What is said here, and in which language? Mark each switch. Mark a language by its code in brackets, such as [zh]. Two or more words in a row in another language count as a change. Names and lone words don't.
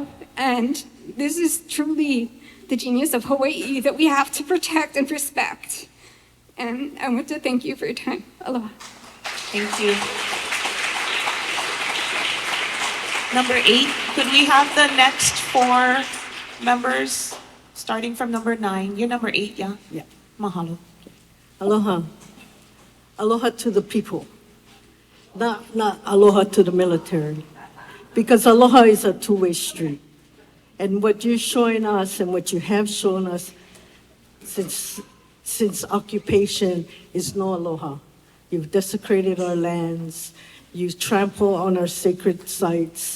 [en] And this is truly the genius of Hawaii that we have to protect and respect. And I want to thank you for your time. Aloha. Thank you. Number 8, could we have the next 4 members, starting from number 9? You're number 8, yeah? Yeah. Mahalo. Aloha. Aloha to the people. Not aloha to the military. Because aloha is a two-way street. And what you're showing us and what you have shown us since occupation is no aloha. You've desecrated our lands. You trample on our sacred sites.